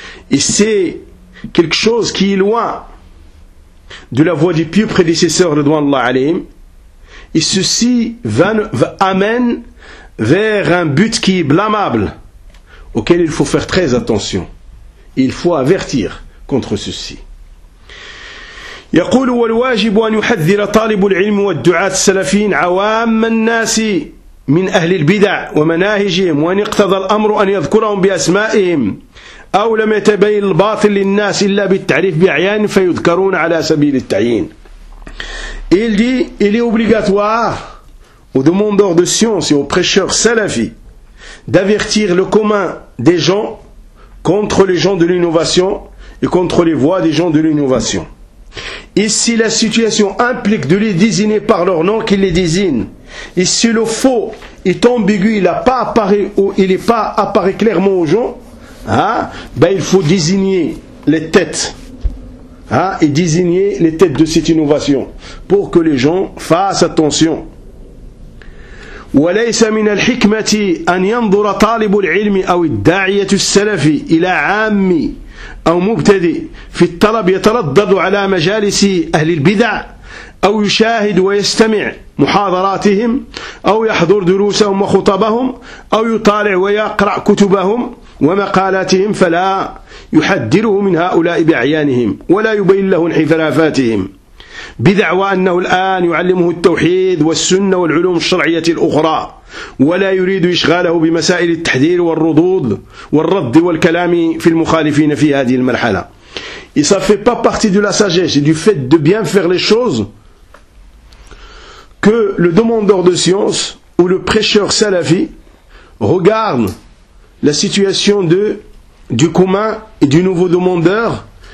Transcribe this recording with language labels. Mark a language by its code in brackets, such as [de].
[fr] Et c'est quelque chose qui est loin de la voie du pieux prédécesseur de Allah alayhim. Et ceci amène vers un but qui est blâmable, auquel il faut faire très attention. Il faut avertir contre ceci. [ar] يقول: والواجب أن يحذر طالب العلم والدعاة السلفيين عوام الناس من أهل البدع ومناهجهم، وأن يقتضى الأمر أن يذكرهم بأسمائهم، أو لم يتبين الباطل للناس إلا بالتعريف بأعيان فيذكرون على سبيل التعيين. [fr] Il dit: il est obligatoire aux demandeurs de science et aux prêcheurs salafis d'avertir le commun des gens contre les gens de l'innovation et contre les voix des gens de l'innovation. Et si la situation implique de les désigner par leur nom, qu'ils les désignent. Et si le faux est ambigu, il n'est pas apparu clairement aux gens, il faut désigner les têtes. Et désigner les têtes de cette innovation, pour que les gens fassent attention. [ar] وليس من الحكمة أن ينظر طالب العلم أو الداعية السلفي إلى عامي أو مبتدئ في الطلب يتردد على مجالس أهل البدع أو يشاهد ويستمع محاضراتهم أو يحضر دروسهم وخطبهم أو يطالع ويقرأ كتبهم ومقالاتهم فلا يحذره من هؤلاء بأعيانهم ولا يبين له انحرافاتهم بدعوى أنه الآن يعلمه التوحيد والسنة والعلوم الشرعية الأخرى ولا يريد إشغاله بمسائل التحذير والردود والرد والكلام في المخالفين في هذه المرحلة. [fr] Et ça ne fait pas partie de la sagesse et du fait de bien faire les choses que le demandeur de science ou le prêcheur salafi regarde la situation du commun et du nouveau demandeur.